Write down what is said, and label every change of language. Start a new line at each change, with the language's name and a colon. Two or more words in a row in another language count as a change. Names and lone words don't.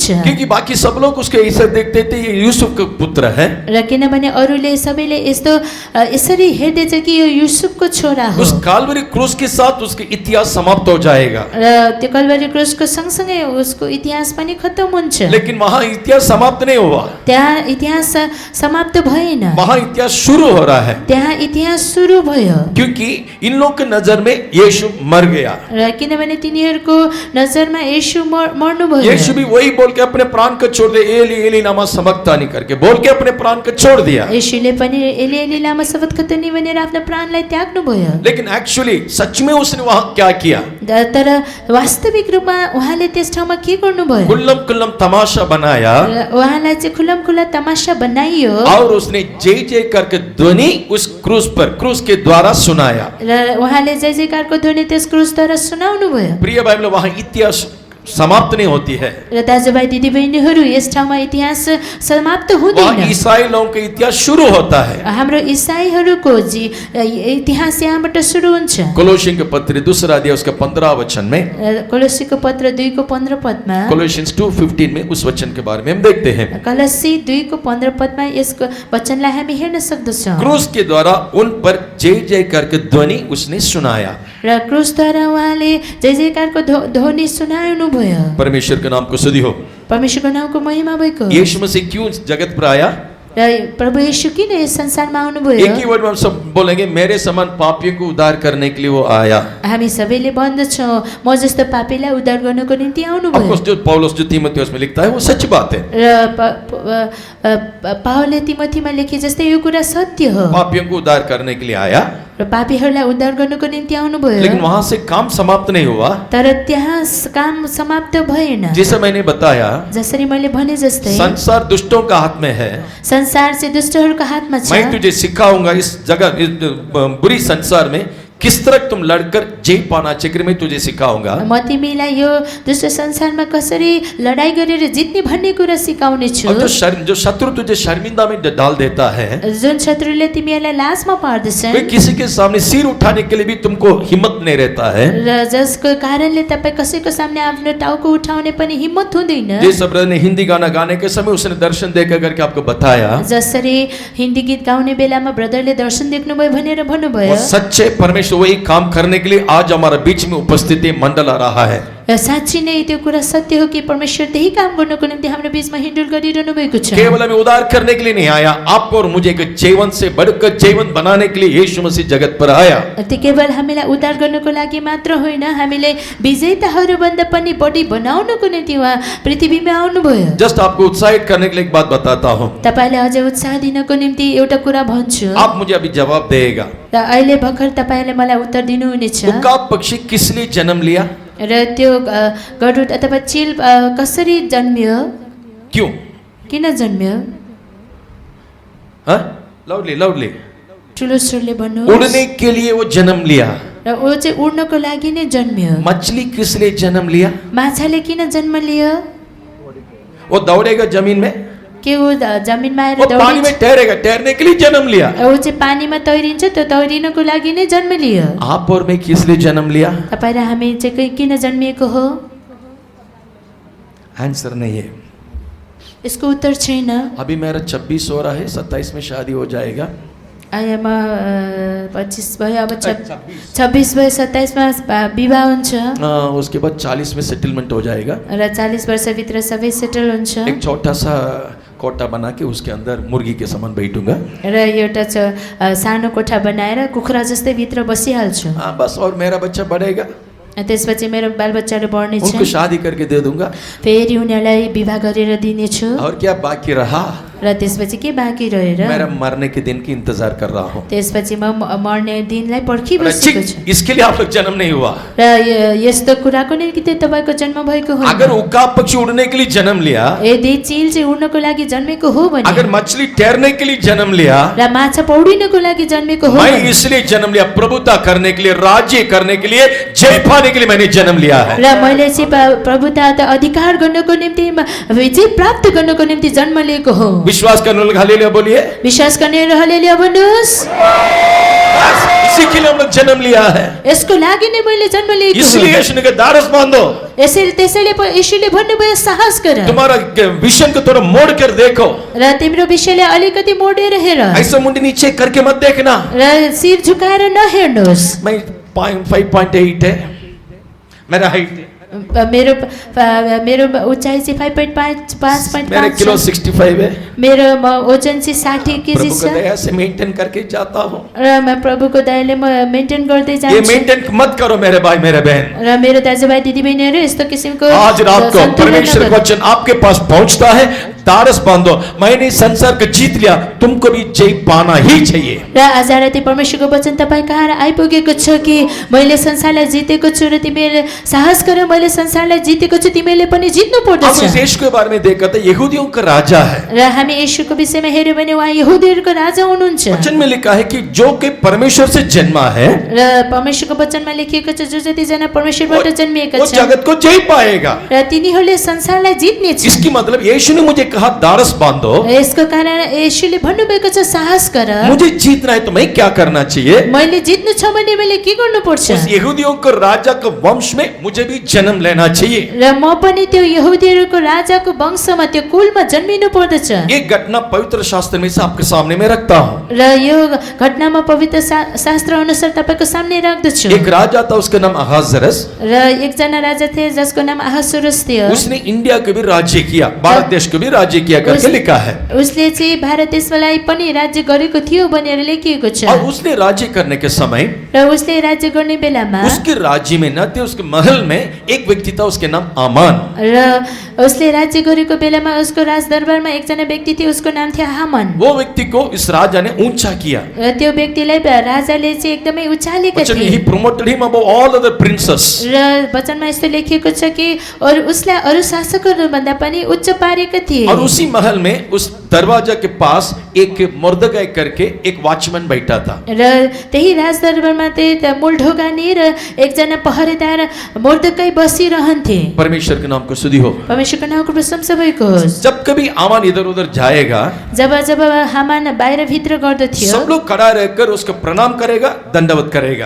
Hindi: क्योंकि बाकी सब लोग उसके ऐसे देखते थे ये यूसुफ का पुत्र है।
Nepali: र किनभने अरूले सबैले यस्तो यसरी हेर्दैछ कि यो युसुफको छोरा हो।
Hindi: उस काल्वरी क्रूस के साथ उसके इतिहास समाप्त हो जाएगा।
Nepali: र त्यो कल्वरी क्रुसको सँगसँगै उसको इतिहास पनि खत्तम हुन्छ।
Hindi: लेकिन वहां इतिहास समाप्त नहीं हुआ,
Nepali: त्यहाँ इतिहास समाप्त भएन,
Hindi: वहां इतिहास शुरू हो रहा है।
Nepali: त्यहाँ इतिहास सुरु भयो।
Hindi: क्योंकि इन लोग के नजर में यीशु मर गया।
Nepali: र किनभने तिनीहरूको नजरमा येशू मर्नुभयो।
Hindi: यीशु भी वही बोल के अपने प्राण को छोड़ दे,
Aramaic: एली एली नामा सबक्तानी
Hindi: करके बोल के अपने प्राण को छोड़ दिया।
Nepali: येशूले पनि
Aramaic: एली एली लामा सबक्तानी
Nepali: भनेर आफ्नो प्राणलाई त्याग्नु भयो।
Hindi: लेकिन एक्चुअली सच में उसने वहां क्या किया?
Nepali: तर वास्तविक रूपमा उहाँले त्यस ठाउँमा के गर्नुभयो?
Hindi: कुल्लम कुल्लम तमाशा बनाया
Nepali: र उहाँलाई चाहिँ खुल्लम खुल्ला तमासा बनाइयो
Hindi: और उसने जय जय करके ध्वनि उस क्रूस के द्वारा सुनाया।
Nepali: र उहाँले जय जयकारको ध्वनि त्यस क्रुसद्वारा सुनाउनु भयो।
Hindi: प्रिय भाइ बहन, वहां इतिहास समाप्त नहीं होती है।
Nepali: र दाजुभाइ दिदीबहिनीहरू, यस ठाउँमा इतिहास समाप्त
Hindi: वहां
Nepali: हुँदैन।
Hindi: ईसाई लोगों का इतिहास शुरू होता है।
Nepali: हाम्रो इसाईहरूको इतिहास यहाँबाट सुरु हुन्छ।
Hindi: कोलोसियन के पत्र दूसरा अध्याय उसका 15 वचन में,
Nepali: कोलोसीको पत्र 2 को 15 पदमा,
Hindi: कोलोसियंस 2:15 में उस वचन के बारे में हम देखते हैं।
Nepali: कलसी 2 को 15 पदमा यसको वचनलाई हामी हेर्न सक्दछौँ।
Hindi: क्रूस के द्वारा उन पर जय जय करके ध्वनि उसने सुनाया।
Nepali: र क्रुसद्वारा उहाँले जय जयकारको ध्वनि सुनाउनु भयो।
Hindi: परमेश्वर के नाम को स्तुति हो।
Nepali: परमेश्वरको नामको महिमा भएको।
Hindi: यीशु मसीह क्यों जगत पर आया?
Nepali: र प्रभु येशू किन यस संसारमा आउनुभयो?
Hindi: एक ही वर्ड में हम सब बोलेंगे, मेरे समान पापियों को उद्धार करने के लिए वो आया।
Nepali: हामी सबैले भन्दछौँ म जस्तो पापीलाई उद्धार गर्नको निम्ति आउनुभयो।
English: of course
Hindi: जो पौलुस जो तीमुथियुस में लिखता है वो सच बात है।
Nepali: र पावलले तिमोथीमा लेखे जस्तै यो कुरा सत्य हो।
Hindi: पापियों को उद्धार करने के लिए आया,
Nepali: र पापीहरूलाई उद्धार गर्नको निम्ति आउनुभयो।
Hindi: लेकिन वहां से काम समाप्त नहीं हुआ।
Nepali: तर त्यहाँ काम समाप्त भएन।
Hindi: जैसे मैंने बताया,
Nepali: जसरी मैले भने जस्तै
Hindi: संसार दुष्टों का हाथ में है।
Nepali: संसार चाहिँ दुष्टहरूको हातमा छ।
Hindi: मैं तुझे सिखाऊंगा इस जगह, इस बुरी संसार में किस तरह तुम लड़कर जय पाना चाहिए, मैं तुझे सिखाऊंगा।
Nepali: म तिमीलाई यो दुष्ट संसारमा कसरी लडाई गरेर जित्ने भन्ने कुरा सिकाउने छु।
Hindi: और जो शत्रु तुझे शर्मिंदा में डाल देता है,
Nepali: जुन शत्रुले तिमीहरूलाई लाजमा पार्दछन्,
Hindi: कोई किसी के सामने सिर उठाने के लिए भी तुमको हिम्मत नहीं रहता है।
Nepali: र जसको कारणले तपाईँ कसैको सामने आफ्नो टाउको उठाउने पनि हिम्मत हुँदैन।
Hindi: जिस ब्रदर ने हिंदी गाना गाने के समय उसने दर्शन देखा करके आपको बताया,
Nepali: जसरी हिन्दी गीत गाउने बेलामा ब्रदरले दर्शन देख्नुभयो भनेर भन्नुभयो।
Hindi: वो सच्चे परमेश्वर वही काम करने के लिए आज हमारे बीच में उपस्थिति मंडल आ रहा है।
Nepali: साँच्ची नै त्यो कुरा सत्य हो कि परमेश्वर त्यही काम गर्नको निम्ति हाम्रो बीचमा हिँडुल गरिरहनु भएको छ।
Hindi: केवल हमें उद्धार करने के लिए नहीं आया, आपको और मुझे एक जीवन से बढ़कर जीवन बनाने के लिए यीशु मसीह जगत पर आया।
Nepali: त्यो केवल हामीलाई उद्धार गर्नको लागि मात्र होइन, हामीले विजेताहरू भन्दा पनि बढी बनाउनको निम्ति उहाँ पृथ्वीमा आउनुभयो।
Hindi: जस्ट आपको उत्साहित करने के लिए एक बात बताता हूँ,
Nepali: तपाईलाई अझै उत्साह दिनको निम्ति एउटा कुरा भन्छु।
Hindi: आप मुझे अभी जवाब देगा।
Nepali: र अहिले भर्खर तपाईले मलाई उत्तर दिनुहुनेछ।
Hindi: उकाब पक्षी किस लिए जन्म लिया?
Nepali: र त्यो गरुड अथवा चिल कसरी जन्मियो?
Hindi: क्यों?
Nepali: किन जन्मियो?
Hindi: हाँ? लाउडली
Nepali: ठुलो स्वरले भन्नु।
Hindi: उड़ने के लिए वो जन्म लिया।
Nepali: र ऊ चाहिँ उड्नको लागि नै जन्मियो।
Hindi: मछली किस लिए जन्म लिया?
Nepali: माछाले किन जन्म लियो?
Hindi: वो दौड़ेगा जमीन में,
Nepali: के ऊ जमिनमा आएर
Hindi: वो पानी में ठहरेगा, ठहरने के लिए जन्म लिया।
Nepali: ऊ चाहिँ पानीमा तैरिन्छ, त्यो तैरिनको लागि नै जन्म लियो।
Hindi: आप और मैं किस लिए जन्म लिया?
Nepali: तपाईँ र हामी चाहिँ किन जन्मिएको हो?
Hindi: आंसर नहीं है।
Nepali: यसको उत्तर छैन।
Hindi: अभी मेरा 26 हो रहा है, 27 में शादी हो जाएगा।
Nepali: आयामा 25 भयो, अब 26 भयो, 27 मा विवाह हुन्छ।
Hindi: उसके बाद 40 में सेटलमेंट हो जाएगा।
Nepali: र 40 वर्षभित्र सबै सेटल हुन्छ।
Hindi: एक छोटा सा कोठा बना के उसके अंदर मुर्गी के समान बैठूंगा।
Nepali: र एउटा सानो कोठा बनाएर कुखुरा जस्तै भित्र बसिहाल्छु।
Hindi: हाँ बस, और मेरा बच्चा बढ़ेगा,
Nepali: त्यसपछि मेरो बालबच्चाहरू बढ्ने
Hindi: उनको
Nepali: छ,
Hindi: शादी करके दे दूंगा।
Nepali: फेरि उनीहरूलाई विवाह गरेर दिनेछु।
Hindi: और क्या बाकी रहा?
Nepali: र त्यसपछि के बाँकी रहेर
Hindi: मेरा मरने के दिन की इंतजार कर रहा हूँ।
Nepali: त्यसपछि म मर्ने दिनलाई
Hindi: बोला,
Nepali: पर्खिबसेको छु।
Hindi: "ठीक, इसके लिए आप लोग जन्म नहीं हुआ।
Nepali: र यस्तो कुराको निम्ति तपाईँको जन्म भएको हो।
Hindi: अगर उकाब पक्षी उड़ने के लिए जन्म लिया,
Nepali: यदि चिल चाहिँ उड्नको लागि जन्मेको हो भने
Hindi: अगर मछली तैरने के लिए जन्म लिया,
Nepali: र माछा पौडिनको लागि जन्मेको हो
Hindi: मैं
Nepali: भने
Hindi: इसलिए जन्म लिया, प्रभुता करने के लिए, राज्य करने के लिए, जय पाने के लिए मैंने जन्म लिया है।
Nepali: र मैले चाहिँ प्रभुता अधिकार गर्नको निम्ति विजय प्राप्त गर्नको निम्ति जन्म लिएको हो।
Hindi: विश्वास करने वाले हालेलुया बोलिए।
Nepali: विश्वास गर्ने र हल्लेलुया भन्नुहोस्।
Hindi: बस, इसी के लिए हम लोग जन्म लिया है।
Nepali: यसको लागि नै मैले जन्म लिएको
Hindi: इसलिए
Nepali: हो।
Hindi: यीशु ने कहा, "दारस बांधो,
Nepali: त्यसैले यीशुले भन्नुभयो साहस गर
Hindi: तुम्हारा विजन को थोड़ा मोड़ कर देखो,
Nepali: र तिम्रो विषयले अलिकति मोडेर हेर
Hindi: ऐसा मुंडी नीचे करके मत देखना।
Nepali: र शिर झुकाएर नहेर्नुहोस्।
Hindi: मैं 5.8 है मेरा हाइट,
Nepali: मेरो मेरो उचाइ चाहिँ 5.5
Hindi: मेरे किलो 65 है।
Nepali: मेरो ओजन चाहिँ 60 केजी
Hindi: प्रभु
Nepali: छ
Hindi: का दया से मेंटेन करके जाता हूँ।
Nepali: र म प्रभुको दयाले म मेन्टेन गर्दै
Hindi: ये
Nepali: जान्छु।
Hindi: मेंटेन मत करो मेरे भाई मेरे बहन।
Nepali: र मेरो दाजुभाइ दिदीबहिनीहरू यस्तो किसिमको
Hindi: आज रात को
Nepali: सन्तुलन
Hindi: परमेश्वर का
Nepali: नगर्नु।
Hindi: वचन आपके पास पहुंचता है, दारस बांधो। मैंने संसार को जीत लिया, तुमको भी जय पाना ही चाहिए।
Nepali: र आज राति परमेश्वरको वचन तपाईँ कहाँ आइपुगेको छ कि मैले संसारलाई जितेको छु र तिमीले साहस गर, मैले संसारलाई जितेको छु, तिमीले पनि जित्नु
Hindi: अब
Nepali: पर्दछ।
Hindi: इस देश के बारे में देखा था, यहूदियों का राजा है।
Nepali: र हामी येशूको विषयमा हेर्यो भने उहाँ यहुदीहरूको राजा हुनुहुन्छ।
Hindi: वचन में लिखा है कि जो कि परमेश्वर से जन्मा है,
Nepali: र परमेश्वरको वचनमा लेखिएको छ जो जतिजना परमेश्वरबाट जन्मिएका
Hindi: वो
Nepali: छन्
Hindi: जगत को जय पाएगा।
Nepali: र तिनीहरूले संसारलाई जित्ने छन्।
Hindi: इसकी मतलब यीशु ने मुझे कहा, दारस बांधो,
Nepali: यसको कारण येशूले भन्नुभएको छ साहस गर।
Hindi: मुझे जीतना है तो मैं क्या करना चाहिए?
Nepali: मैले जित्नु छ भने मैले के गर्नुपर्छ?
Hindi: उस यहूदियों को राजा के वंश में मुझे भी जन्म लेना चाहिए।
Nepali: र म पनि त्यो यहुदीहरूको राजाको वंशमा त्यो कुलमा जन्मिनु पर्दछ।
Hindi: एक घटना पवित्र शास्त्र में से आपके सामने में रखता हूँ।
Nepali: र यो घटनामा पवित्र शास्त्र अनुसार तपाईको सामने राख्दछु।
Hindi: एक राजा था, उसका नाम अहाजरस।
Nepali: र एकजना राजा थिए जसको नाम अहासुरुस थियो।
Hindi: उसने इंडिया को भी राज्य किया, भारत देश को भी राज्य किया करके लिखा है।
Nepali: उसले चाहिँ भारत देशलाई पनि राज्य गरेको थियो भनेर लेखिएको छ।
Hindi: और उसने राज्य करने के समय
Nepali: र उसले राज्य गर्ने बेलामा
Hindi: उसके राज्य में न थे, उसके महल में एक व्यक्ति था, उसके नाम आमान।
Nepali: र उसले राज्य गरेको बेलामा उसको राजदरबारमा एकजना व्यक्ति थियो, उसको नाम थियो हामान।
Hindi: वो व्यक्ति को इस राजा ने ऊंचा किया।
Nepali: र त्यो व्यक्तिलाई राजाले चाहिँ एकदमै उचालेका
Hindi: वचन में
Nepali: थिए।
English: he promoted him above all other princes.
Nepali: र वचनमा यस्तो लेखिएको छ कि और उसलाई अरू शासकहरू भन्दा पनि उच्च पारेका थिए।
Hindi: और उसी महल में उस दरवाजा के पास एक मुर्दगाय करके एक वॉचमैन बैठा था।
Nepali: र त्यही राजदरबारमा त्यही मूल ढोकानी र एकजना पहरेदार मुर्दकाई बसिरहन्थे।
Hindi: परमेश्वर के नाम को स्तुति हो।
Nepali: परमेश्वरको नामको प्रशंसा भएको होस्।
Hindi: जब कभी आमान इधर उधर जाएगा,
Nepali: जब जब हामान बाहिर भित्र गर्दथ्यो
Hindi: सब लोग खड़ा रहकर उसको प्रणाम करेगा, दंडवत करेगा,